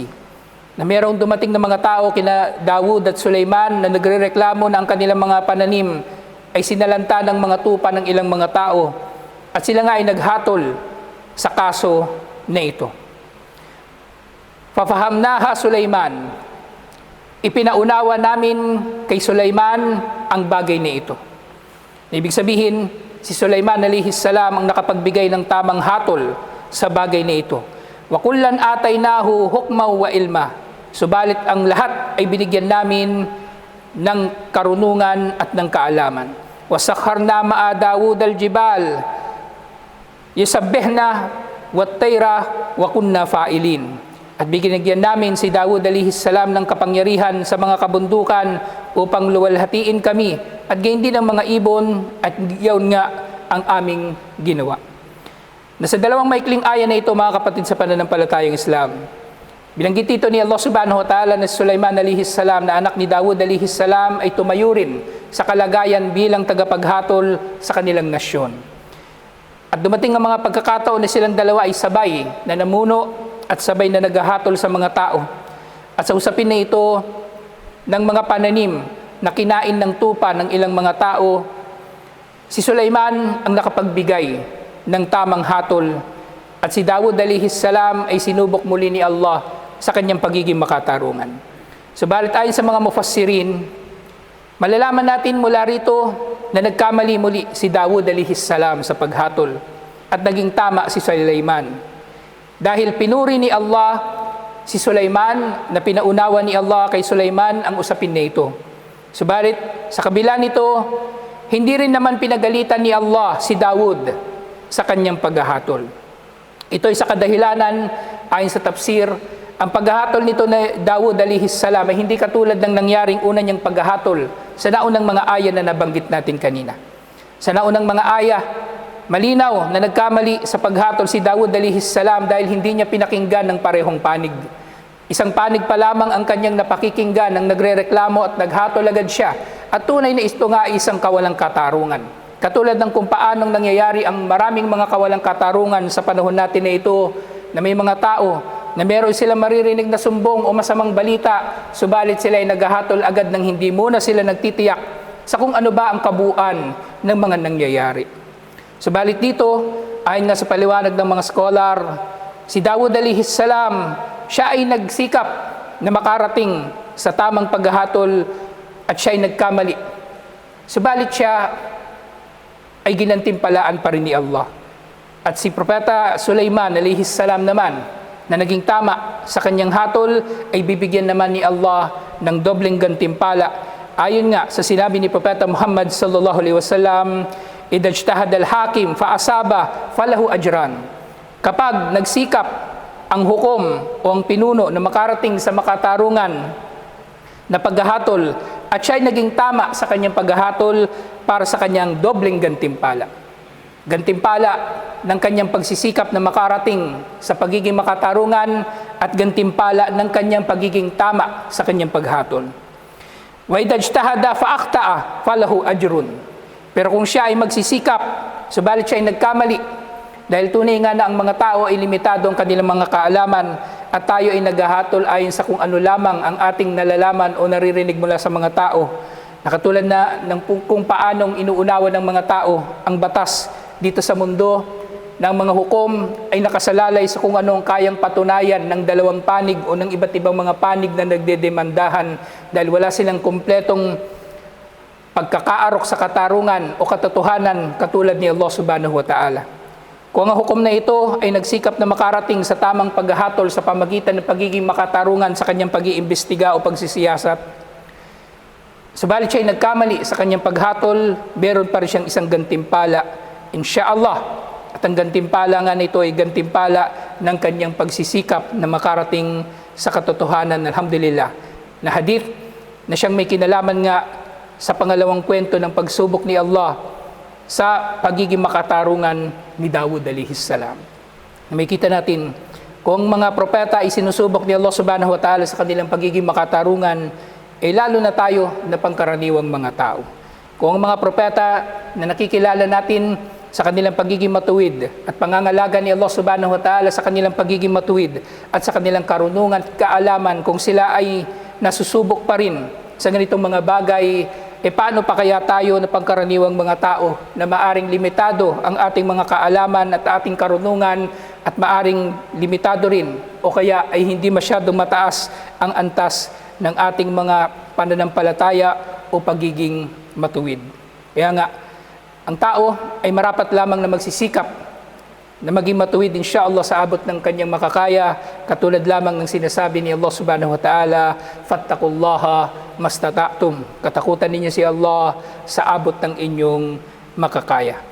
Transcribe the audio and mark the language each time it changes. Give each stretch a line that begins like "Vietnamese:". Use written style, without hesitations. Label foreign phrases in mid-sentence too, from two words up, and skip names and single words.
Filipino: Na mayroong dumating na mga tao kina Dawud at Sulaiman na nagrereklamo na ang kanilang mga pananim ay sinalanta ng mga tupa ng ilang mga tao, at sila nga ay naghatol sa kaso na ito.
Arabic: ففهمناها سليمان.
Filipino: Ipinaunawa namin kay Sulaiman ang bagay na ito. Ibig sabihin, si Sulaiman
Arabic: عليه السلام
Filipino: ang nakapagbigay ng tamang hatol sa bagay na ito.
Arabic: وكلا آتينا حكما وعلما.
Filipino: Subalit ang lahat ay binigyan namin ng karunungan at ng kaalaman.
Arabic: وسخرنا مع داود الجبال يسبحن والطير وكنا فاعلين.
Filipino: At binigyan namin si Dawud
Arabic: عليه السلام
Filipino: ng kapangyarihan sa mga kabundukan upang luwalhatiin kami, at gayon din ang mga ibon, at yun nga ang aming ginawa. Nasa dalawang maikling aya na ito, mga kapatid sa pananampalatayang Islam, binanggit ito ni Allah
Arabic: سبحانه وتعالى
Filipino: na Sulaiman
Arabic: عليه السلام
Filipino: na anak ni Dawud
Arabic: عليه السلام
Filipino: ay tumayo rin sa kalagayan bilang tagapaghatol sa kanilang nasyon. At dumating ang mga pagkakataon na silang dalawa ay sabay na namuno at sabay na naghahatol sa mga tao. At sa usapin na ito ng mga pananim na kinain ng tupa ng ilang mga tao, si Sulaiman ang nakapagbigay ng tamang hatol, at si Dawud
Arabic: عليه السلام
Filipino: ay sinubok muli ni Allah sa kanyang pagiging makatarungan. Subalit ayon sa mga mufassirin, malalaman natin mula rito na nagkamali muli si Dawud
Arabic: عليه السلام
Filipino: sa paghatol, at naging tama si Sulaiman. Dahil pinuri ni Allah si Sulaiman, na pinaunawa ni Allah kay Sulaiman ang usapin na ito. Subalit sa kabila nito, hindi rin naman pinagalitan ni Allah si Dawud sa kanyang paghahatol. Ito ay sa kadahilanan, ayon sa tafsir, ang paghahatol nito na Dawud
Arabic: عليه السلام
Filipino: ay hindi katulad ng nangyaring una niyang paghahatol sa naunang mga aya na nabanggit natin kanina. Sa naunang mga aya, malinaw na nagkamali sa paghatol si Dawud
Arabic: عليه السلام
Filipino: dahil hindi niya pinakinggan ng parehong panig. Isang panig pa lamang ang kanyang napakikinggan nang nagrereklamo at naghatol agad siya. At tunay na ito nga ay isang kawalang katarungan. Katulad ng kung paanong nangyayari ang maraming mga kawalang katarungan sa panahon natin na ito, na may mga tao na meron silang maririnig na sumbong o masamang balita, subalit sila ay naghahatol agad nang hindi muna sila nagtitiyak sa kung ano ba ang kabuuan ng mga nangyayari. Subalit dito, ayon nga sa paliwanag ng mga scholar, si Dawud
Arabic: عليه السلام,
Filipino: siya ay nagsikap na makarating sa tamang paghahatol at siya ay nagkamali. Subalit siya ay ginantimpalaan pa rin ni Allah. At si Propeta Sulaiman
Arabic: عليه السلام
Filipino: naman, na naging tama sa kanyang hatol, ay bibigyan naman ni Allah ng dobleng gantimpala. Ayon nga sa sinabi ni Propeta Muhammad
Arabic: صلى الله عليه وسلم, إذا اجتهد الحاكم فأصاب فله أجران.
Filipino: Kapag nagsikap ang hukom o ang pinuno na makarating sa makatarungan na paghahatol at siya ay naging tama sa kanyang paghahatol, para sa kanyang dobleng gantimpala. Gantimpala ng kanyang pagsisikap na makarating sa pagiging makatarungan at gantimpala ng kanyang pagiging tama sa kanyang paghatol.
Arabic: وإذا اجتهد فأخطأ فله أجر.
Filipino: Pero kung siya ay magsisikap, subalit siya ay nagkamali, dahil tunay nga na ang mga tao ay limitado ang kanilang mga kaalaman at tayo ay naghahatol ayon sa kung ano lamang ang ating nalalaman o naririnig mula sa mga tao. Nakatulad na ng kung paanong inuunawa ng mga tao ang batas dito sa mundo, ng mga hukom ay nakasalalay sa kung anong kayang patunayan ng dalawang panig o ng iba't ibang mga panig na nagdedemandahan dahil wala silang kumpletong pagkakaarok sa katarungan o katotohanan katulad ni Allah
Arabic: سبحانه وتعالى.
Filipino: Kung ang hukom na ito ay nagsikap na makarating sa tamang paghahatol sa pamagitan ng pagiging makatarungan sa kanyang pag-iimbestiga o pagsisiyasat, subalit siya ay nagkamali sa kanyang paghatol, meron pa rin siyang isang gantimpala, insyaallah. At ang gantimpala nga nito ay gantimpala ng kanyang pagsisikap na makarating sa katotohanan, alhamdulillah. Na hadith na siyang may kinalaman nga sa pangalawang kwento ng pagsubok ni Allah sa pagiging makatarungan ni Dawud alayhis salam. May kita natin, kung mga propeta ay sinusubok ni Allah
Arabic: سبحانه وتعالى
Filipino: sa kanilang pagiging makatarungan, lalo na tayo na pangkaraniwang mga tao. Kung ang mga propeta na nakikilala natin sa kanilang pagiging matuwid at pangangalaga ni Allah
Arabic: سبحانه وتعالى
Filipino: sa kanilang pagiging matuwid at sa kanilang karunungan at kaalaman, kung sila ay nasusubok pa rin sa ganitong mga bagay, paano pa kaya tayo na pangkaraniwang mga tao na maaring limitado ang ating mga kaalaman at ating karunungan at maaring limitado rin o kaya ay hindi masyadong mataas ang antas ng ating mga pananampalataya o pagiging matuwid. Kaya nga, ang tao ay marapat lamang na magsisikap na maging matuwid insyaallah sa abot ng kanyang makakaya, katulad lamang ng sinasabi ni Allah
Arabic: سبحانه وتعالى, فاتقوا الله ما استطعتم.
Filipino: Katakutan ninyo si Allah sa abot ng inyong makakaya.